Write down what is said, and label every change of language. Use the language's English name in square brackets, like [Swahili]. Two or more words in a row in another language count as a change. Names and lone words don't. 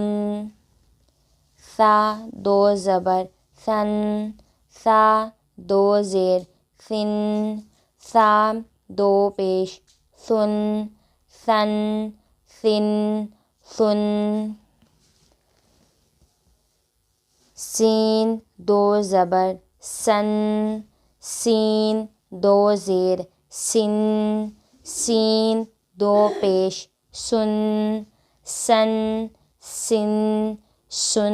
[Urdu] ثا دو زبر ثن، ثا دو زیر ثن، ثا دو پیش ثن، ثن، ثن، ثن۔ سین دو زبر سن، سین دو زیر سن، سین دو پیش سن، سن، سن، سن۔